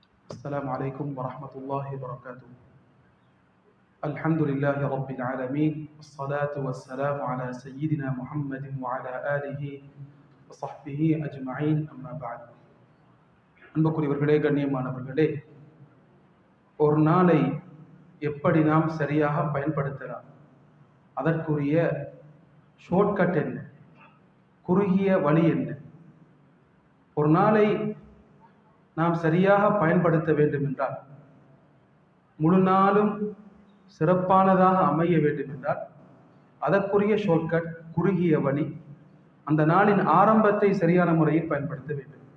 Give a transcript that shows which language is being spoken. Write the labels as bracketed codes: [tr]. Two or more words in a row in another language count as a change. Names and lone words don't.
[ar] السلام عليكم ورحمة الله وبركاته. الحمد لله رب العالمين والصلاة والسلام على سيدنا محمد وعلى آله وصحبه أجمعين أما بعد. [ta] அன்புக்குரியவர்களே, கண்ணியமானவர்களே, ஒரு நாளை எப்படி நாம் சரியாக பயன்படுத்தலாம், அதற்குரிய ஷார்ட்கட் என்ன, குறுகிய வழி என்ன? ஒரு நாளை நாம் சரியாக பயன்படுத்த வேண்டும் என்றால், முழு நாளும் சிறப்பானதாக அமைய வேண்டும் என்றால் அதற்குரிய ஷார்ட்கட், குறுகிய வழி, அந்த நாளின் ஆரம்பத்தை சரியான முறையில் பயன்படுத்த வேண்டும்.